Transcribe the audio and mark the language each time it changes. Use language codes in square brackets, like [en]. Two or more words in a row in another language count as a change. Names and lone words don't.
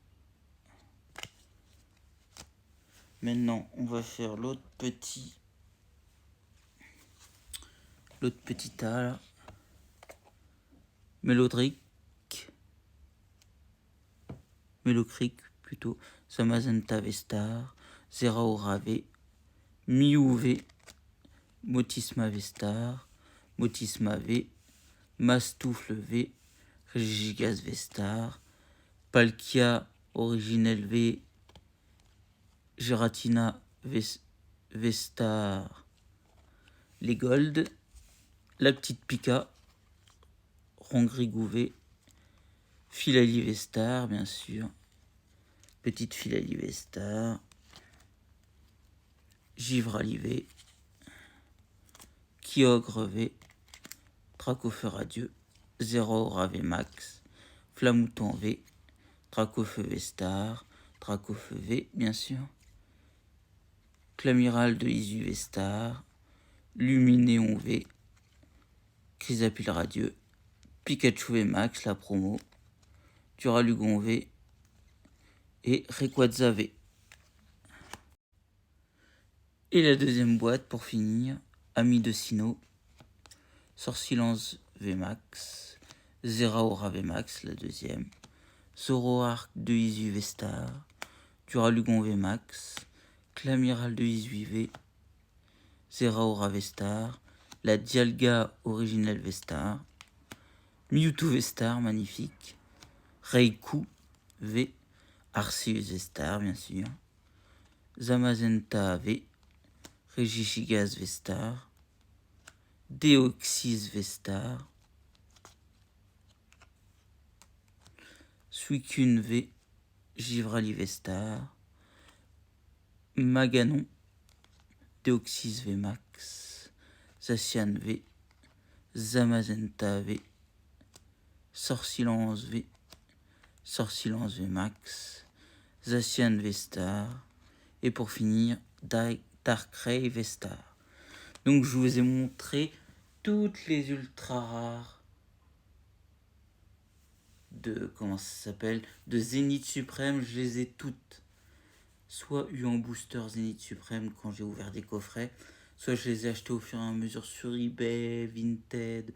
[fr] Maintenant, on va faire l'autre petit tas là. Mélocric plutôt. Samazenta Vestar, Zeraora V, Mew V, Motisma Vestar, Motisma V, Mastoufle V, Regigas Vestar, Palkia Originel V, Geratina Vestar, les Gold, la petite Pika, Rongrigou V, Filali Vestar, bien sûr, petite Filali Vestar, Givrali V, Kyogre V, Dracofeu Radieux, Zeraora V Max, Flamouton V, Dracofeu Vestar, Dracofeu V, bien sûr, Clamiral de Isu Vestar, Luminéon V, Chrysapile Radieux, Pikachu V Max, la promo, Duralugon V et Rayquaza V. Et la deuxième boîte pour finir, Ami de Sino, Sorcilance VMAX, Zeraora VMAX, la deuxième, Zoroark de Isu Vestar, Duralugon VMAX, Clamiral de Isu V, Zeraora Vestar, la Dialga originelle Vestar, Mewtwo Vestar, magnifique, Raikou V, Arceus Vestar, bien sûr, Zamazenta V, Regigigas Vestar, Deoxys Vestar, Suicune V, Givrali Vestar, Maganon, Deoxys V Max, Zacian V, Zamazenta V, Sorcilance V, Sorcilance V Max, Zacian Vestar, et pour finir, Darkrai Vestar. Donc je vous ai montré toutes les ultra rares de, comment ça s'appelle, de Zénith Suprême. Je les ai toutes soit eu en booster Zénith Suprême quand j'ai ouvert des coffrets, soit je les ai achetés au fur et à mesure sur eBay, Vinted.